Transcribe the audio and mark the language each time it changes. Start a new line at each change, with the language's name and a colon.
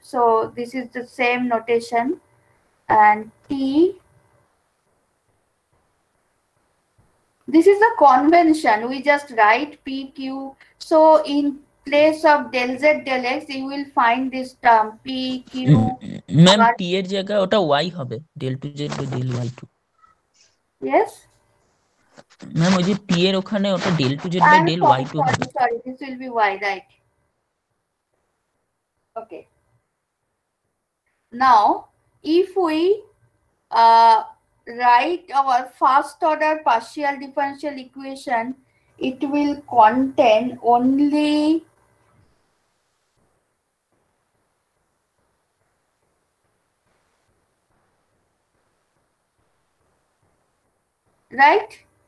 English: So this is the same notation. And t, this is the convention. We just write pq. So in place of del z del x, you will find this term pq.
Bangla: Ma'am টি এর জায়গায় ওটা Y হবে, del to Z by del Y two.
English: Yes.
Bangla: Ma'am ওই যে টি এর ওখানে ওটা del to Z by del Y two হবে।
English: Sorry, this will be y, right? Okay. Now, if we write our first order partial differential equation, it will contain only right?